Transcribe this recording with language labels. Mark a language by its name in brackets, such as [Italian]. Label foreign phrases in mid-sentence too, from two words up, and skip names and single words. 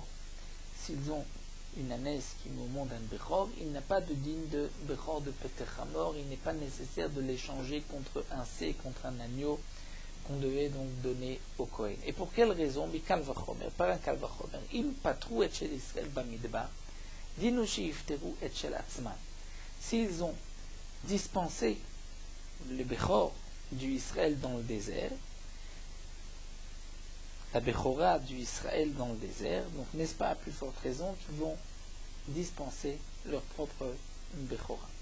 [French] S'ils ont une ânesse qui met au monde un Bechor, il n'a pas de digne de Bechor de [Hebrew] פטר חמור, [French] il n'est pas nécessaire de l'échanger contre un C, contre un agneau qu'on devait donc donner au Kohen. Et pour quelle raison? Par un Kalvachomer. [Hebrew] אם פטרו את של ישראל במדבר, דינו שיפטרו את של עצמן. [French] S'ils ont dispensé le Bechor du Israël dans le désert, la Bechora du Israël dans le désert, donc n'est-ce pas à plus forte raison qu'ils vont dispenser leur propre Bechora.